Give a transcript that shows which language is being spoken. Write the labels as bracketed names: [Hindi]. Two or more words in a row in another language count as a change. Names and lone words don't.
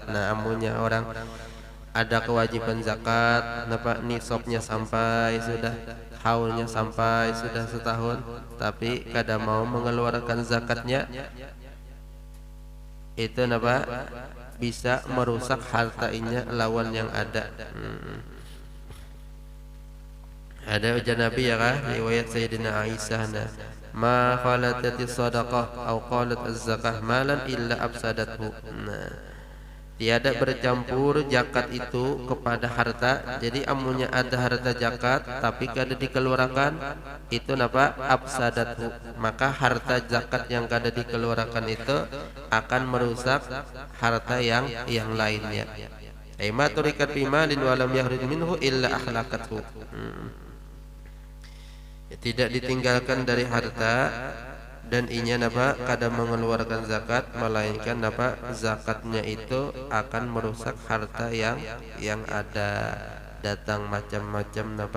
[Banjar] Nah, amunnya orang ada kewajiban zakat, napa nisabnya sampai sudah, haulnya sampai sudah setahun, tapi kada mau mengeluarkan zakatnya, itu napa? Bisa merusak harta inya lawan yang ada. Ada ujar Nabi, ya kah, riwayat Sayyidina Aisyah, nah, [Arabic] ما خالطت صدقة أو قالت الزكاة مالا إلا أفسدته. [Indonesian] Nah, tiada bercampur zakat itu kepada harta. [Banjar] Jadi amunnya ada harta zakat tapi kada dikeluarkan, itu napa? Afsadathu, maka harta zakat yang kada dikeluarkan itu akan merusak harta yang lainnya. [Arabic] أيما تركت بمال ولم يخرج منه إلا أخلقته. [Banjar] Tidak ditinggalkan dari harta dan inya napa? Kada mengeluarkan zakat, melainkan napa? Zakatnya itu akan merusak harta yang ada. Datang macam-macam napa?